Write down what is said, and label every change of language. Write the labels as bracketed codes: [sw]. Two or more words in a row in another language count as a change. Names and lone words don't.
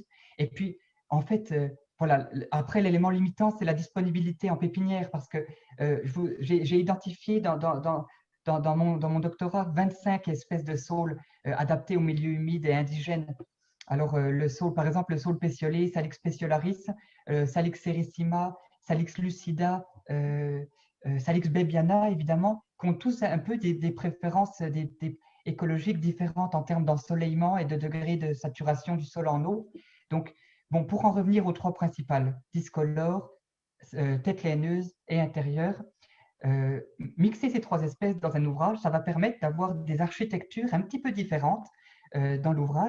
[fr] Et puis, en fait, voilà, après, l'élément limitant, c'est la disponibilité en pépinière, parce que j'ai identifié dans mon doctorat 25 espèces de saules adaptées au milieu humide et indigène. Alors, le saule, par exemple, le saule pétiolé, Salix pétiolaris, Salix sericima, Salix lucida, Salix baebiana, évidemment, qui ont tous un peu des préférences écologiques différentes en termes d'ensoleillement et de degré de saturation du sol en eau. Donc, bon, pour en revenir aux trois principales, discolore, tête laineuse et intérieure, mixer ces trois espèces dans un ouvrage, ça va permettre d'avoir des architectures un petit peu différentes dans l'ouvrage.